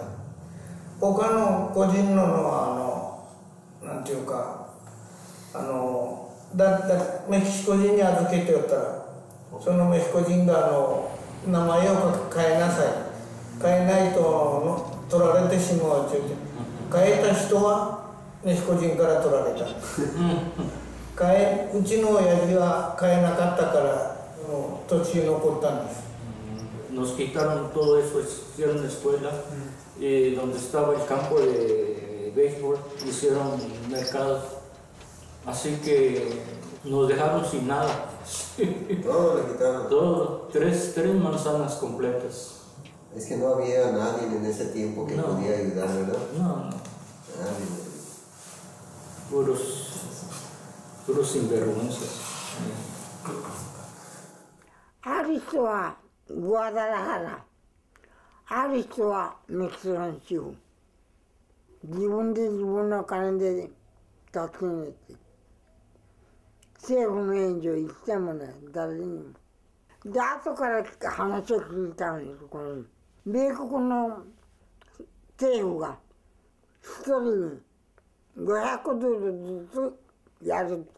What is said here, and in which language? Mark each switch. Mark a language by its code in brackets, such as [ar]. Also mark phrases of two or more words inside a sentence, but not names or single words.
[ja] 他の個人のはなんていうかメキシコ人に預けておったら、そのメキシコ人が名前を変えなさい、変えないと取られてしまうって言って、変えた人はメキシコ人から取られた。うちの親父は変えなかったから土地に残ったんです。 [es] Nos quitaron todo eso, hicieron la escuela y donde estaba el campo de béisbol hicieron mercado Así que nos dejaron sin nada. Todo le quitaron. Todo, tres manzanas completas. Es que no había nadie en ese tiempo que podía ayudar, ¿verdad? No. Puros sinvergüenzas. Aristoa, Guadalajara. Aristoa, Mexico. [ja] 自分で自分の金で助けねって。政府の援助言ってもね、誰にも。で、後から話を聞いたんです、これ。米国の政府が一人に$500ずつやるって。